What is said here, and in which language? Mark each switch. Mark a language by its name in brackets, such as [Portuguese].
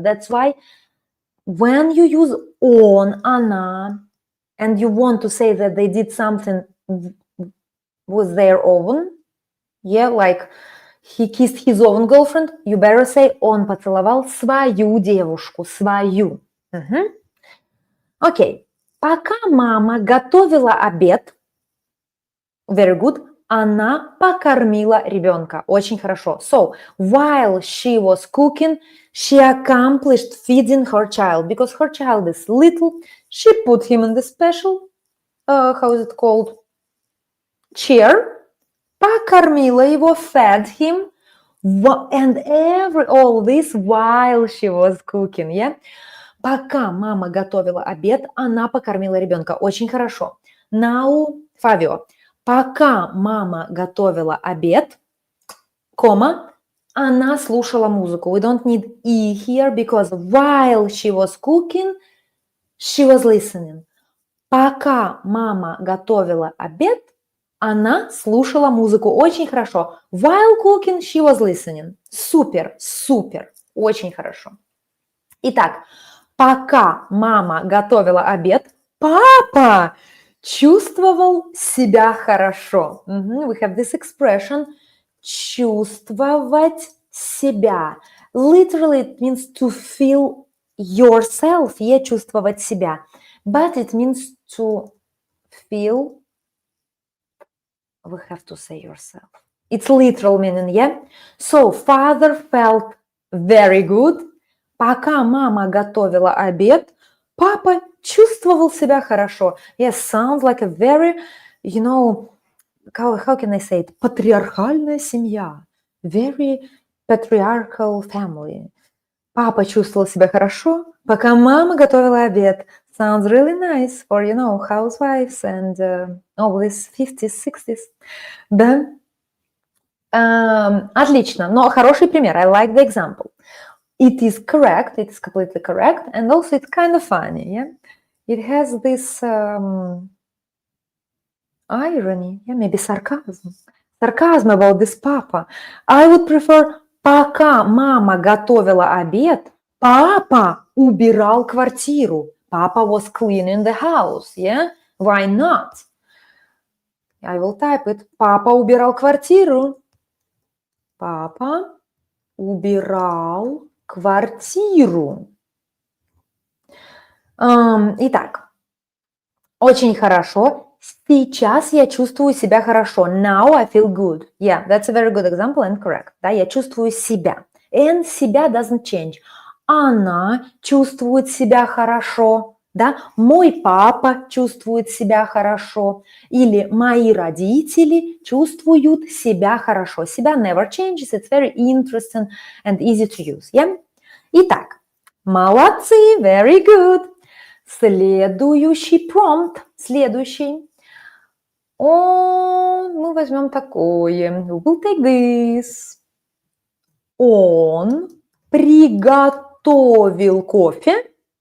[English] That's why when you use он, она, and you want to say that they did something with their own, yeah, like he kissed his own girlfriend, you better say [Russian] он поцеловал свою девушку, свою. Окей. Пока мама готовила обед, [English] very good, [Russian] она покормила ребенка. Очень хорошо. [English] So, while she was cooking, she accomplished feeding her child. Because her child is little, she put him in the special, how is it called, chair, [Russian] покормила его, [English] fed him, and all this while she was cooking, yeah? [Russian] Пока мама готовила обед, она покормила ребенка. Очень хорошо. Now, Fabio. Пока мама готовила обед, она слушала музыку. [English] We don't need e here because while she was cooking, she was listening. [Russian] Пока мама готовила обед, Она слушала музыку очень хорошо. [English] While cooking, she was listening. [Russian] Супер, супер, очень хорошо. Итак, пока мама готовила обед, папа чувствовал себя хорошо. [English] We have this expression чувствовать себя. Literally it means to feel yourself, yeah, чувствовать себя. But it means to feel, we have to say yourself. It's literal meaning, yeah? So, father felt very good. [Russian] Пока мама готовила обед, папа чувствовал себя хорошо. [English] Yes, sounds like a very, you know, how can I say it? [Russian] Патриархальная семья. [English] Very patriarchal family. [Russian] Папа чувствовал себя хорошо, пока мама готовила обед. [English] Sounds really nice for, you know, housewives and all these 50s, 60s. [Russian] Да? Отлично, но хороший пример. [English] I like the example. It is correct, it is completely correct, and also it's kind of funny, yeah? It has this irony, yeah, maybe sarcasm. Sarcasm about this papa. I would prefer [Russian] пока мама готовила обед, папа убирал квартиру. [English] Papa was cleaning the house, yeah? Why not? I will type it. [Russian] Папа убирал квартиру. Папа убирал квартиру. Итак, очень хорошо. Сейчас я чувствую себя хорошо. [English] Now I feel good. Yeah, that's a very good example and correct. [Russian] Да, я чувствую себя. [English] And себя doesn't change. [Russian] Она чувствует себя хорошо. Да? Мой папа чувствует себя хорошо. Или мои родители чувствуют себя хорошо. [English] Себя never changes. It's very interesting and easy to use. Yeah? [Russian] Итак, молодцы, [English] very good. [Russian] Следующий prompt. Следующий. Мы возьмем такое. [English] We'll take this. [Russian] Он приготовил кофе.